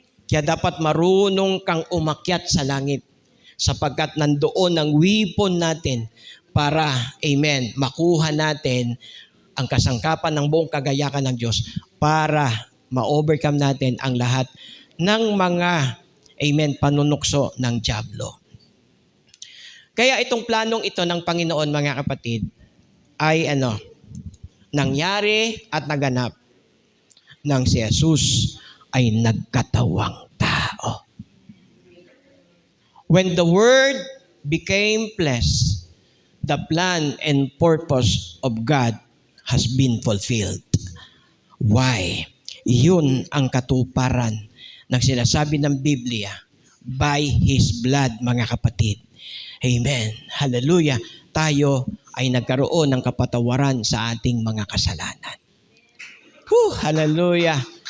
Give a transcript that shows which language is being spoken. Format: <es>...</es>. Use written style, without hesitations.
<tl>Kaya dapat marunong kang umakyat sa langit sapagkat nandoon ang weapon natin para, amen, makuha natin ang kasangkapan ng buong kagayakan ng Diyos para ma-overcome natin ang lahat ng mga, amen, panunukso ng dyablo. Kaya itong planong ito ng Panginoon, mga kapatid, ay nangyari at naganap nang si Jesus ay nagkatawang tao.</tl> <en>When the Word became flesh, the plan and purpose of God has been fulfilled. Why?</en> <tl>Yun ang katuparan ng sinasabi ng Biblia,</tl> <en>by His blood,</en> <tl>mga kapatid. Amen. Hallelujah. Tayo ay nagkaroon ng kapatawaran sa ating mga kasalanan. Hallelujah.</tl>